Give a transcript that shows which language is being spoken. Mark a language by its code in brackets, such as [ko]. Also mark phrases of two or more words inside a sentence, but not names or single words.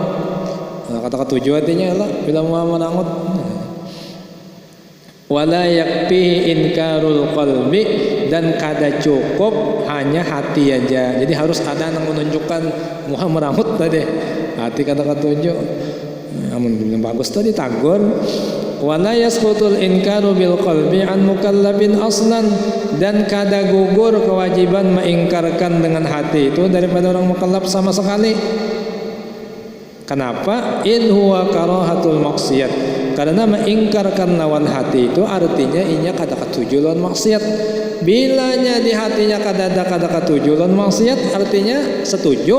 [bjn] Kata ketujuh artinya lah bila muha merangut. [ar] ولا يكفي إنكار القلب [bjn] dan kada cukup hanya hati aja. Jadi harus ada yang menunjukkan muha merangut tadi. Hati kata ketujuh. Amun bagus tadi tagor. [ar] ولا يسقط الإنكار بالقلب عن مكلف أصلا [bjn] dan kada gugur kewajiban mengingkarkan dengan hati itu daripada orang mukallaf sama sekali. Kenapa? [ar] إن هو كراهة المعصية. [bjn] Karena mengingkarkan lawan hati itu artinya inya kada katuju lawan maksiat. Bilanya di hatinya kada katuju lawan maksiat artinya setuju.